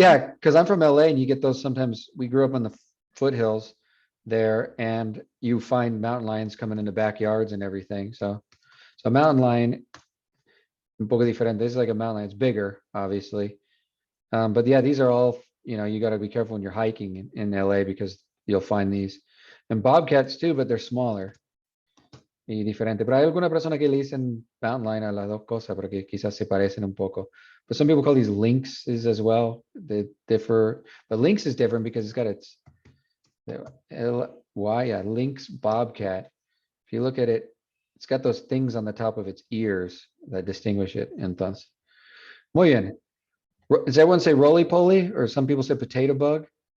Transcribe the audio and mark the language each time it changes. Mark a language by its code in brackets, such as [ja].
[en] Yeah, because I'm from LA and you get those sometimes. We grew up on the foothills there, and you find mountain lions coming into backyards and everything. [es] So mountain lion, un poco diferente. [en] This is like a mountain lion. It's bigger, obviously. But yeah, these are all, you got to be careful when you're hiking in LA because you'll find these. And bobcats too, but they're smaller [es] y diferente. Pero hay alguna persona que le dicen mountain lion a las dos cosas porque quizás se parecen un poco. [en] But some people call these lynxes as well. They differ. But lynx is different because it's got its lynx bobcat. If you look at it, it's got those things on the top of its ears that distinguish it. [es] Entonces, muy bien. [en] Does everyone say roly-poly, or some people say potato bug?